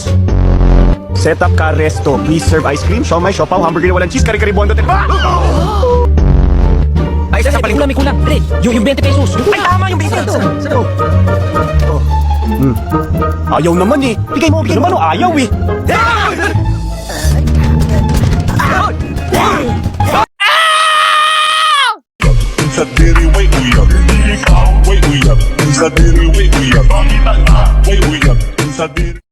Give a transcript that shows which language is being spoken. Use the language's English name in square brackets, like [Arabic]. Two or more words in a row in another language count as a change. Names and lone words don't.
[English] Set up [Filipino] ka resto. [English] Please serve ice cream, [Filipino] siomay, siopaw, hamburger na walang cheese, kare-kare bondo. Ay, isa pa rin. May kulang. Dali, yung 20 pesos. Ay, tama yung 20 pesos. Ayaw naman eh. Bigay mo naman o ayaw eh. [Cebuano] Sa diri way uyab, ikaw way uyab. Sa diri way uyab, wait uyab. Sa diri